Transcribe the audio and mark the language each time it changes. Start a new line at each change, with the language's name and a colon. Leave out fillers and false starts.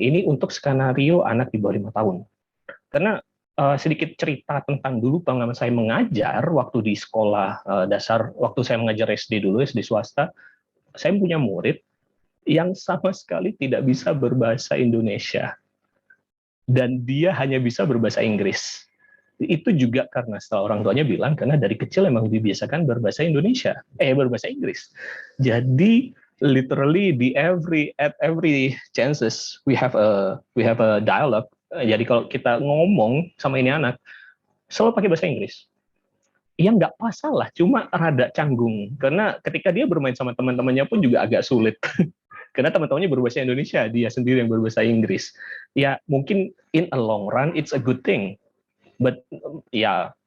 Indonesian: Ini untuk skenario anak di bawah 5 tahun. Karena sedikit cerita tentang dulu pengalaman saya mengajar waktu di sekolah dasar, waktu saya mengajar SD dulu, SD swasta, saya punya murid yang sama sekali tidak bisa berbahasa Indonesia. Dan dia hanya bisa berbahasa Inggris. Itu juga karena setelah orang tuanya bilang, karena dari kecil memang dibiasakan berbahasa Inggris.
English: Jadi literally at every chances we have a dialogue.
Indonesian: Jadi kalau kita ngomong sama ini anak, selalu pakai bahasa Inggris. Ya nggak masalah, cuma rada canggung. Karena ketika dia bermain sama teman-temannya pun juga agak sulit. Karena teman-temannya berbahasa Indonesia, dia sendiri yang berbahasa Inggris. Ya mungkin
English: in a long run it's a good thing.
Indonesian: But ya